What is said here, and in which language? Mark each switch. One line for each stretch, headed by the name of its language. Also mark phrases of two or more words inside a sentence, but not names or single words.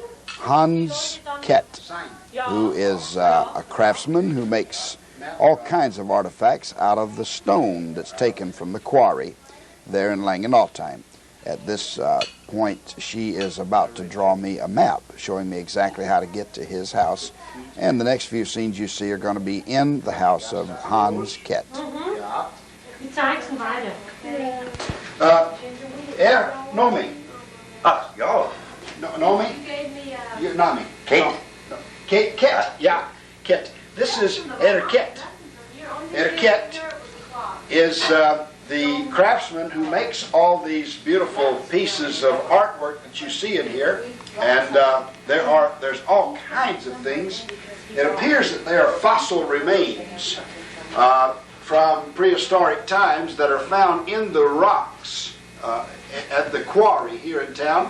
English: Hans Kett, who is a craftsman who makes all kinds of artifacts out of the stone that's taken from the quarry there in Langenaltheim. At this point, she is about to draw me a map showing me exactly how to get to his house. And the next few scenes you see are going to be in the house of Hans Kett.
German: Die zeigst du beide. Nomi. Ah, ja.
English: Nomi? You, Nomi. Kett. No. Kett, yeah, Kett. This is Kett. Kett is the craftsman who makes all these beautiful pieces of artwork that you see in here, and there's all kinds of things. It appears that they are fossil remains from prehistoric times that are found in the rocks at the quarry here in town.